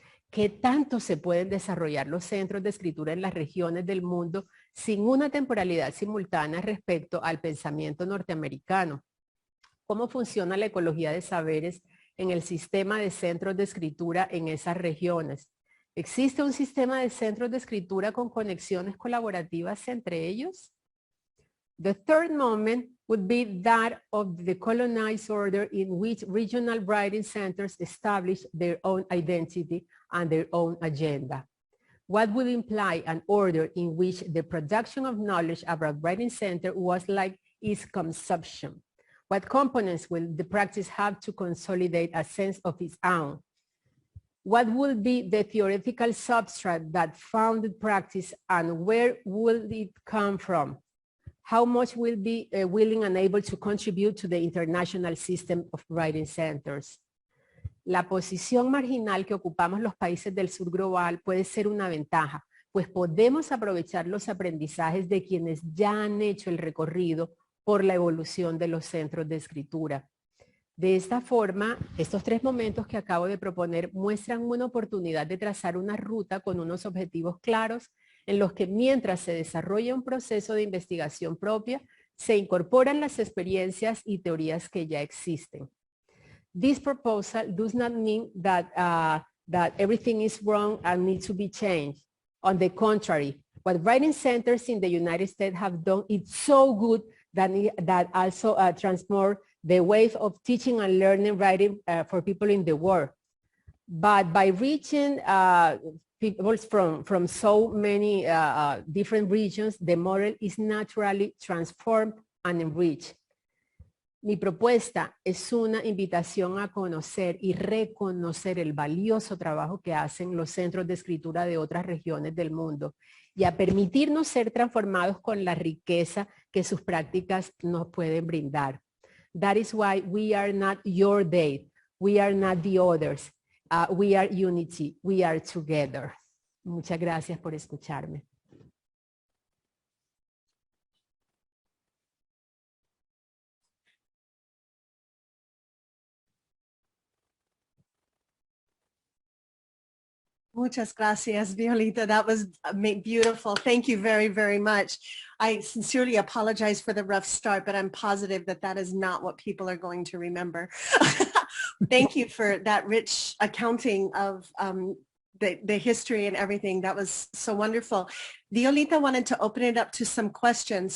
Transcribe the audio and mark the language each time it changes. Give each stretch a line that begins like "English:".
Spanish: ¿Qué tanto se pueden desarrollar los centros de escritura en las regiones del mundo sin una temporalidad simultánea respecto al pensamiento norteamericano? ¿Cómo funciona la ecología de saberes en el sistema de centros de escritura en esas regiones? ¿Existe un sistema de centros de escritura con conexiones colaborativas entre ellos?
English: The third moment would be that of the colonized order in which regional writing centers establish their own identity and their own agenda. What would imply an order in which the production of knowledge about writing center was like its consumption? What components will the practice have to consolidate a sense of its own? What will be the theoretical substrate that founded practice and where will it come from? How much will be willing and able to contribute to the international system of writing centers?
Spanish: La posición marginal que ocupamos los países del sur global puede ser una ventaja, pues podemos aprovechar los aprendizajes de quienes ya han hecho el recorrido por la evolución de los centros de escritura. De esta forma, estos tres momentos que acabo de proponer muestran una oportunidad de trazar una ruta con unos objetivos claros en los que mientras se desarrolla un proceso de investigación propia, se incorporan las experiencias y teorías que ya existen.
English: This proposal does not mean that, that everything is wrong and needs to be changed. On the contrary, what writing centers in the United States have done is so good that also transformed the way of teaching and learning writing for people in the world. But by reaching people from so many different regions, the model is naturally transformed and enriched.
Spanish: Mi propuesta es una invitación a conocer y reconocer el valioso trabajo que hacen los centros de escritura de otras regiones del mundo y a permitirnos ser transformados con la riqueza que sus prácticas nos pueden brindar.
English: That is why we are not your they, we are not the others, we are unity, we are together.
Spanish: Muchas gracias por escucharme. Muchas gracias, Violeta.
English: That was beautiful. Thank you very, very much. I sincerely apologize for the rough start, but I'm positive that that is not what people are going to remember. Thank you for that rich accounting of the history and everything. That was so wonderful. Violeta wanted to open it up to some questions.